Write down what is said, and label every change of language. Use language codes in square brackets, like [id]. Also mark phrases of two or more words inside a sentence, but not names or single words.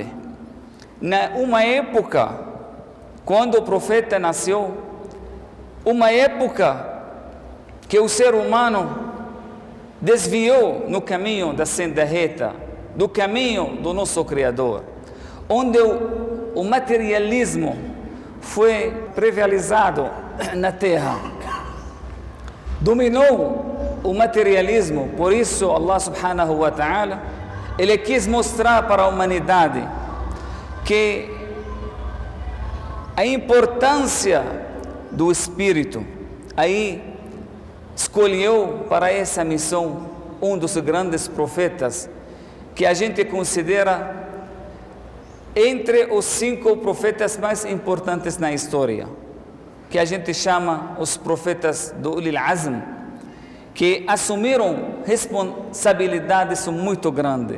[pt] Uma época, quando o profeta nasceu, uma época que o ser humano desviou no caminho da senda reta, do caminho do nosso Criador, onde o materialismo foi prevalecado na terra, dominou o materialismo. Por isso [ar] الله سبحانه وتعالى, [pt] ele quis mostrar para a humanidade que a importância do Espírito. Aí escolheu para essa missão um dos grandes profetas que a gente considera entre os 5 profetas mais importantes na história, que a gente chama os profetas do [ar] أولي العزم, [pt] que assumiram responsabilidades muito grandes.